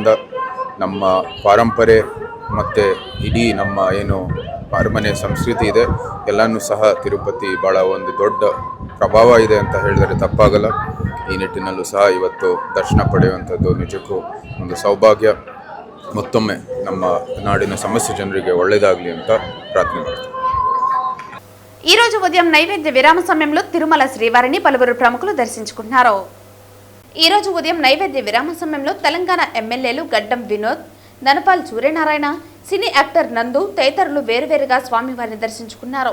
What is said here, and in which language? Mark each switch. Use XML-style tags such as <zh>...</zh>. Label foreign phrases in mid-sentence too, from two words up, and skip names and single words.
<kn>ನಮ್ಮ ಪಾರಂಪರೆ ಮತ್ತು ಇಡೀ ನಮ್ಮ ಏನು ಅರಮನೆ ಸಂಸ್ಕೃತಿ ಇದೆ ಎಲ್ಲನೂ ಸಹ ತಿರುಪತಿ ಭಾಳ ಒಂದು ದೊಡ್ಡ ಪ್ರಭಾವ ಇದೆ ಅಂತ ಹೇಳಿದರೆ ತಪ್ಪಾಗಲ್ಲ. ಈ ನಿಟ್ಟಿನಲ್ಲೂ ಸಹ ಇವತ್ತು ದರ್ಶನ ಪಡೆಯುವಂಥದ್ದು ನಿಜಕ್ಕೂ ಒಂದು ಸೌಭಾಗ್ಯ. ಮತ್ತೊಮ್ಮೆ ನಮ್ಮ ನಾಡಿನ ಸಮಸ್ತ ಜನರಿಗೆ ಒಳ್ಳೆಯದಾಗಲಿ ಅಂತ ಪ್ರಾರ್ಥನೆ ಮಾಡ್ತೀವಿ.</kn> <te>ఈ రోజు ఉదయం నైవేద్య విరామ సమయంలో తిరుమల శ్రీవారిని పలువురు ప్రముఖులు దర్శించుకున్నారు. ఈ రోజు ఉదయం నైవేద్య విరామ సమయంలో తెలంగాణ ఎమ్మెల్యేలు గడ్డం వినోద్, ధనపాల్ సూర్యనారాయణ, సినీ యాక్టర్ నందు తదితరులు వేరువేరుగా స్వామివారిని దర్శించుకున్నారు.</te>